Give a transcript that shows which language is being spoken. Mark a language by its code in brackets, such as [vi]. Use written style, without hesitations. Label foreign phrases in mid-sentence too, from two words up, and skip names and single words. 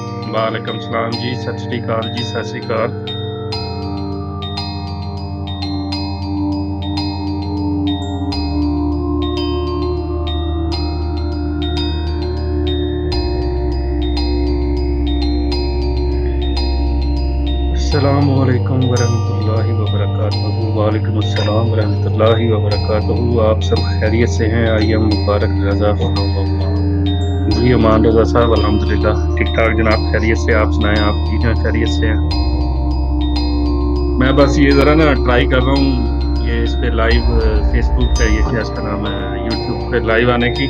[ar] وعليكم السلام [pa] जी, ਸਤ ਸ੍ਰੀ ਅਕਾਲ ਜੀ, ਸਤ ਸ੍ਰੀ ਅਕਾਲ। [ar] السلام عليكم ورحمة الله وبركاته. وعليكم السلام ورحمة الله وبركاته. [hi] आप सब खैरियत से हैं? [en] I am Mubarak Raza from Oman. [hi] जी अमान रजा साहब, अल्हम्दुलिल्लाह ठीक ठाक जनाब, खैरियत से। आप सुनाएं, आप ठीक हैं, खैरियत से हैं? मैं बस ये जरा ना ट्राई कर रहा हूँ ये इस पे लाइव, फेसबुक पे, ये क्या इसका नाम है, यूट्यूब पे लाइव आने की।